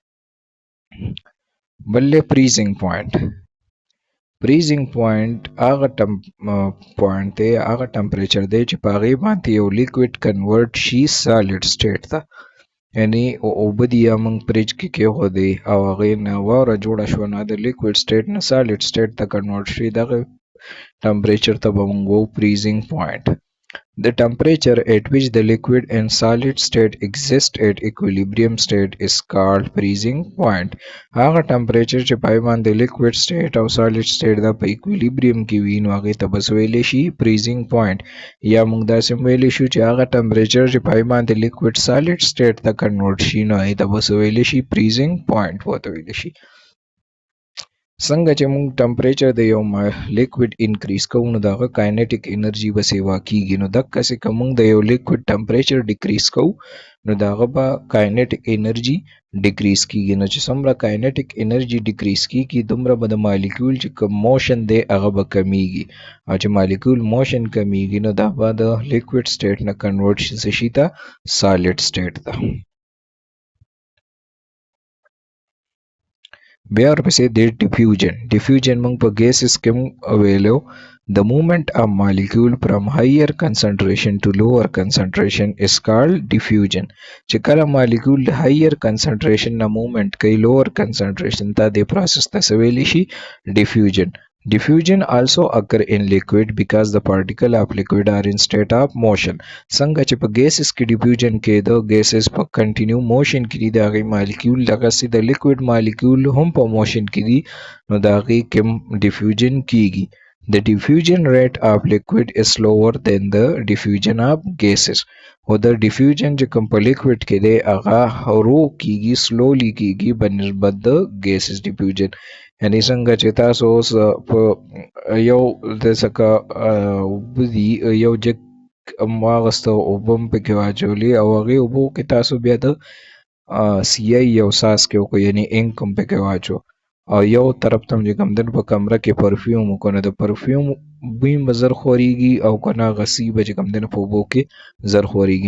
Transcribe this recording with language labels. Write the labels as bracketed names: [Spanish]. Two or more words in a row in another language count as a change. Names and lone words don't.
[Pashto] بل دی [English] freezing point freezing point [Pashto] هغه پوینټ دی هغه ټمپریچر دی چې په هغې باندې یو لیکوډ کنورټ شي [English] solid state [Pashto] ته یعنی اوبه دي یا موږ فریج کې کېښودې او هغې نه واوره جوړه شوه نو د [English] liquid state [Pashto] نه [English] solid state [Pashto] ته کنورټ شي دغه ټمپریچر ته به موږ وایو [English] freezing point The temperature at which the liquid and solid state exist at equilibrium state is called freezing point. [Pashto] هغه ټمپریچر چې پای باندې [English] liquid state [Pashto] او [English] solid state [Pashto] دا په equilibrium کې وي نو هغې ته بس ویلی شي [English] freezing point [Pashto] یا موږ داسې ویلی شو چې هغه ټمپریچر چې پای باندې [English] liquid solid state [Pashto] ته کنورټ شي نو هغې ته بس ویلی شي [English] freezing point [Pashto] ورته ویلی شي څنګه چې موږ ټمپریچر د یو لیکوډ انکریز کوو نو دغه [English] kinetic energy [Pashto] به سیوا کیږي. نو دقسې که موږ د یو لیکوډ ټمپریچر ډیکریز کوو نو دغه به [English] kinetic energy decrease [Pashto] کیږي. نو چې څومره [English] kinetic energy decrease [Pashto] کیږي دومره به د مالیکول چې کوم موشن دی هغه به کمیږي، او چې مالیکول موشن کمیږي نو دا به د [English] liquid state [Pashto] نه کنورټ شي ته [English] solid state [Pashto] ته. بیا ورپسې دی ډیفیوژن موږ په ګیسز کې ویلو [English] the movement of molecule from higher concentration to lower concentration is called diffusion. [Pashto] چې کله [English] molecule higher concentration [Pashto] نه movement کوي [English] lower concentration [Pashto] ته د process ته ویلی شي diffusion. [English] Diffusion also occur in liquid because the particle of liquid are in state of motion. [Pashto] څنګه چې په gases کې diffusion کې د gases په [English] continue motion [Pashto] کې دي د هغې molecule دغسې د [English] liquid molecule [Pashto] هم په motion کې دي نو د هغې کې diffusion کیږي. [English] The diffusion rate of liquid is slower than the diffusion of gases. [Pashto] او د diffusion چې کوم په liquid کې دی هغه ورو کیږي slowly کیږي بنسبت د [English] gases diffusion. [Pashto] یعنی څنګه چې تاسو اوس په یو داسې اوبه دي یو جګ واغسته اوبه هم پکې واچولې او هغې اوبو کې تاسو بیا د سیای یو ساس کې وکړو یعنی انک هم پکې واچو او یو طرف ته چې کوم دن په کمره کې پرفیوم وکړو نو د پرفیوم بوی به زر خورېږي او که نه هغه سی به چې کوم دی په اوبو کې زر خورېږي.